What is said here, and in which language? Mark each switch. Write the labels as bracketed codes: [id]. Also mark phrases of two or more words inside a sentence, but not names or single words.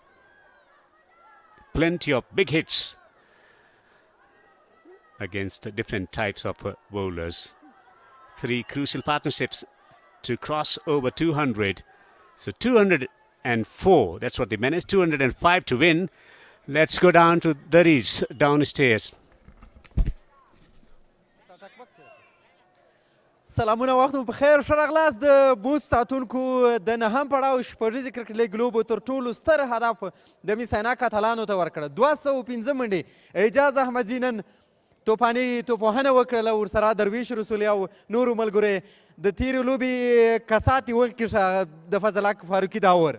[en] Plenty of big hits against different types of bowlers. 3 crucial partnerships to cross over 200. So 204, that's what they managed. 205 to win. Let's go down to Daris downstairs. [ps] سلامونه وخت مو په خیر ښه راغلاست د بوست ساتونکو د نهم پړاو شپږیزې کرکټ لیګ لوبو تر ټولو ستر هدف د میس-e-ainak اتلانو ته ورکړه 215 منډې اعجاز احمدزي نن توپاني توپوهنه وکړله ورسره درویش رسولي او نورو ملګرو د تیرې لوبې کسات یې وکړي د فضل حق فاروقي داور